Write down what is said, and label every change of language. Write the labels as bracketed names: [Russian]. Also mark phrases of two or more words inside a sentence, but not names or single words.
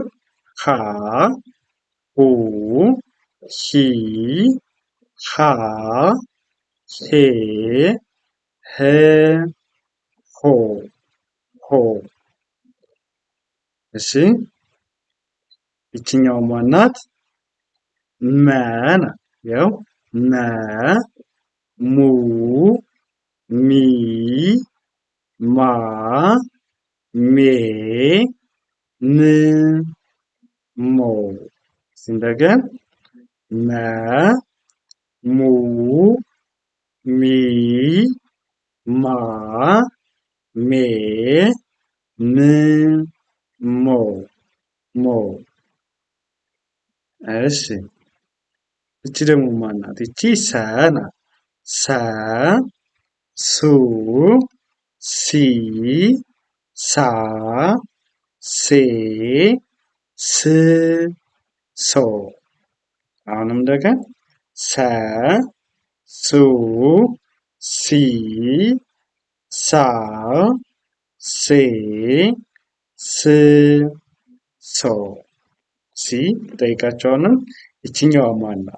[Amharic] ሀ፣ ሁ፣ ሂ፣ ሃ፣ ሄ፣ ህ፣ ሆ ሆ። እሺ ይችኛው ማናት? መ ናት። ያው መ፣ ሙ፣ ሚ፣ ማ፣ ሜ፣ ም፣ ሞ። እንደገን መ፣ ሙ፣ ሚ፣ ማ፣ ሜ፣ ም፣ ሞ ሞ። እሺ እቺ ደግሞ ማናት? እቺ ሰ ናት። ሰ፣ ሱ፣ ሲ፣ ሳ፣ ሴ፣ ስ፣ ሶ። አሁንም እንደገን ሰ፣ ሱ፣ ሲ፣ ሳ፣ ሴ፣ ስ፣ ሶ። ሲ ጠይቃቸውንም ይችኛዋ ማን ናት?